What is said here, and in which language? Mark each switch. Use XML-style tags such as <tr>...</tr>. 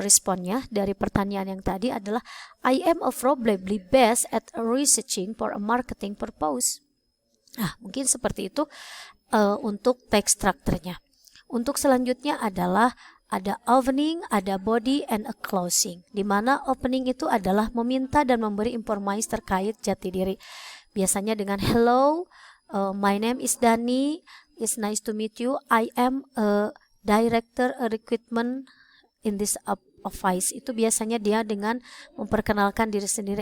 <id>Responnya dari pertanyaan yang tadi adalah</id> <en>I am probably best at researching for a marketing purpose.</en> <id>Nah, mungkin seperti itu untuk text structure-nya. Untuk selanjutnya adalah ada opening, ada body,</id> <en>and a closing.</en> <id>Di mana opening itu adalah meminta dan memberi informasi terkait jati diri. Biasanya dengan</id> <en>hello, my name is Dani, it's nice to meet you. I am a director recruitment in this office.</en> <id>Itu biasanya dia dengan memperkenalkan diri sendiri.</id>